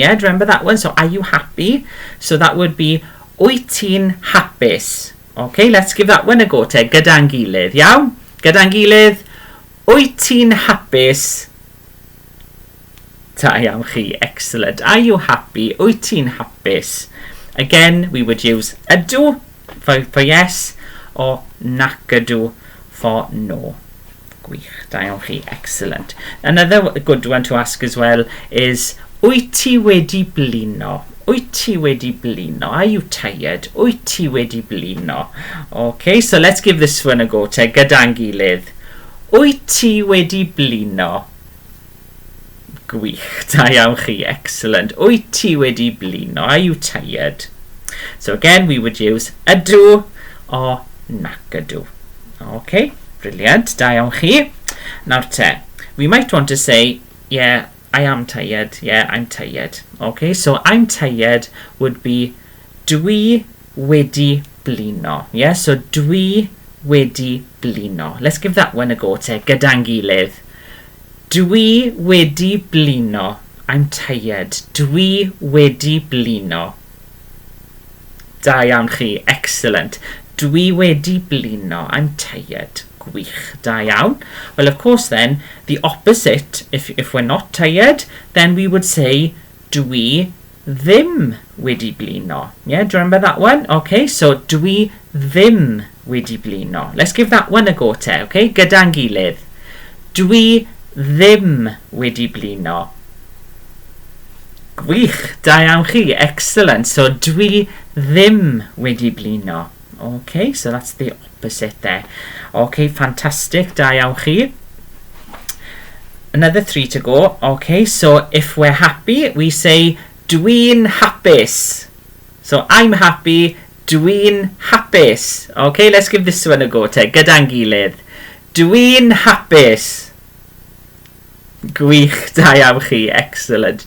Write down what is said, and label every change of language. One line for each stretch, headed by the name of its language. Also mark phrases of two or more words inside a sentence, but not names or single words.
English: Yeah, do you remember that one? So, are you happy? So, that would be,
Welsh: wyt ti'n hapus?
English: Okay, let's give that one a go te.
Welsh: Gyda'n gilydd, iawn? Gyda'n gilydd. Wyt ti'n hapus? Da iawn chi.
English: Excellent. Are you happy?
Welsh: Wyt ti'n hapus?
English: Again, we would use ydw for yes or
Welsh: nac ydw
English: for no.
Welsh: Gwych, da iawn chi.
English: Excellent. Another good one to ask as well is
Welsh: wyt ti wedi blino? Wyt ti wedi blino?
English: Are you tired?
Welsh: Wyt ti wedi blino?
English: Okay, so let's give this one a go te.
Welsh: Gyda'n gilydd. Wyt ti wedi blino? Gwych, da iawn chi. Excellent. Wyt ti wedi blino?
English: Are you tired? So again, we would use ydw or
Welsh: nac ydw.
English: Okay, brilliant.
Welsh: Da iawn chi.
English: Now te, we might want to say, yeah, I am tired. Yeah, I'm tired. Okay, so I'm tired would be
Welsh: dwi wedi blino.
English: Yeah, so
Welsh: dwi wedi blino.
English: Let's give that one a go te.
Welsh: Gyda'n gilydd. Dwi wedi blino.
English: I'm tired.
Welsh: Dwi wedi blino. Da iawn chi. Excellent. Dwi wedi blino.
English: I'm tired.
Welsh: Gwych. Da iawn.
English: Well, of course then, the opposite, if we're not tired, then we would say
Welsh: dwi ddim wedi blino.
English: Yeah, do you remember that one? Okay, so
Welsh: dwi ddim wedi blino.
English: Let's give that one a go te, okay?
Welsh: Gyda'n gilydd. Dwi ddim wedi blino. Gwych, da iawn chi. Excellent. So dwi ddim wedi blino.
English: Okay, so that's the opposite there. Okay, fantastic.
Welsh: Da iawn chi.
English: Another 3 to go. Okay, so if we're happy, we say
Welsh: dwi'n hapus.
English: So I'm happy,
Welsh: dwi'n hapus.
English: Okay, let's give this one a go te.
Welsh: Gyda'n gilydd. Dwi'n hapus. Gwych, da iawn chi. Excellent.